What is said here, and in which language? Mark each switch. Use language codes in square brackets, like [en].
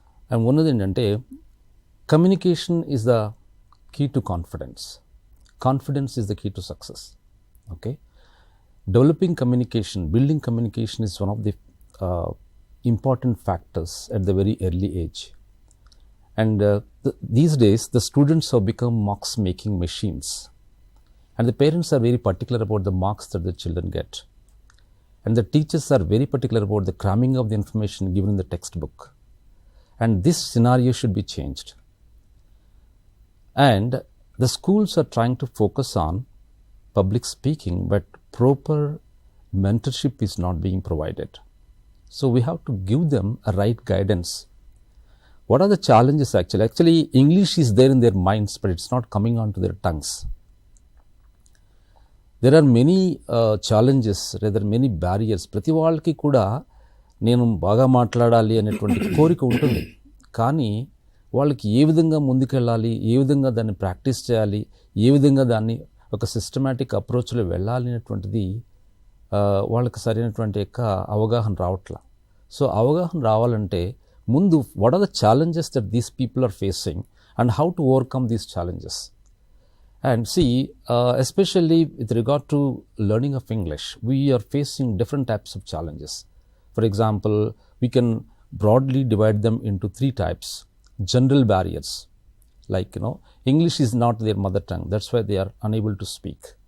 [en] and [te] ఉన్నది ఏంటంటే, [en] Communication is the key to confidence. Confidence is the key to success. Okay, developing communication, building communication is one of the important factors at the very early age. And these days the students have become marks making machines, and the parents are very particular about the marks that the children get, and the teachers are very particular about the cramming of the information given in the textbook. And this scenario should be changed, and the schools are trying to focus on public speaking, but proper mentorship is not being provided. So we have to give them a right guidance. What are the challenges actually? Actually, English is there in their minds, but it's not coming onto their tongues. There are many challenges, rather many barriers. [te] ప్రతి వాళ్ళకి కూడా నేను బాగా మాట్లాడాలి అనేటువంటి కోరిక ఉంటుంది. కానీ వాళ్ళకి ఏ విధంగా ముందుకెళ్ళాలి, ఏ విధంగా దాన్ని ప్రాక్టీస్ చేయాలి, ఏ విధంగా దాన్ని ఒక సిస్టమాటిక్ అప్రోచ్లో వెళ్ళాలి అనేటువంటిది వాళ్ళకి సరైనటువంటి యొక్క అవగాహన రావట్లా. [en] so [te] అవగాహన రావాలంటే ముందు [en] What are the challenges that these people are facing and how to overcome these challenges. And see, especially with regard to learning of English, we are facing different types of challenges. For example, we can broadly divide them into 3 types. General barriers, like, English is not their mother tongue, that's why they are unable to speak.